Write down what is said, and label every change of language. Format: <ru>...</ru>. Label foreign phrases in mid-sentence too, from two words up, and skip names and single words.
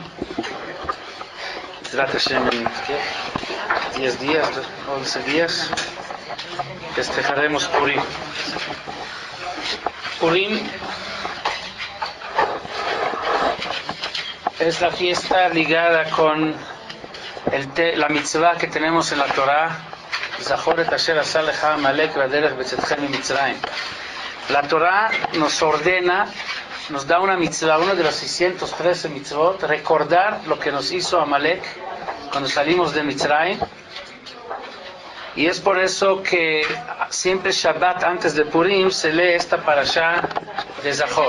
<es>Trata en 10 días, 11 días. Festejaremos Purim. Purim es la fiesta ligada con la mitzvah que tenemos en la Torah.</es> <he>זכור את אשר עשה לך עמלק בדרך בצאתכם ממצרים.</he> <es>La Torah nos ordena, nos da una mitzvah, uno de los 613 mitzvot, recordar lo que nos hizo Amalek cuando salimos de Mitzrayim. Y es por eso que siempre Shabbat antes de Purim se lee esta parashá de Zachor.</es>